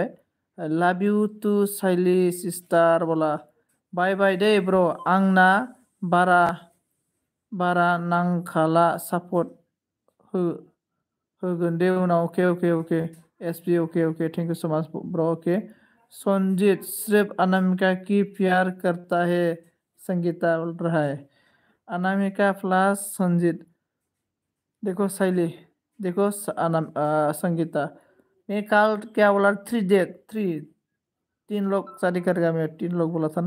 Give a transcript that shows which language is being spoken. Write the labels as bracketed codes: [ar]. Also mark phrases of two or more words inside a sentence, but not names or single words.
[en] love you to [brx] साइली सिस्टार बोला [en] bye bye [brx] दे ब्रो आंना बारा नांखाला सापर्ट होगोन दे उनाव। [en] okay SP okay thank you so much bro. [hi] ओके संजीत सिर्फ अनामिका की प्यार करता है संगीता बोल रहा है। अनामिका प्लस संजीत देखो शैली देखो संगीता मैं कल क्या बोला 3 लोग शादी करेगा मैं 3 लोग बोला था ना।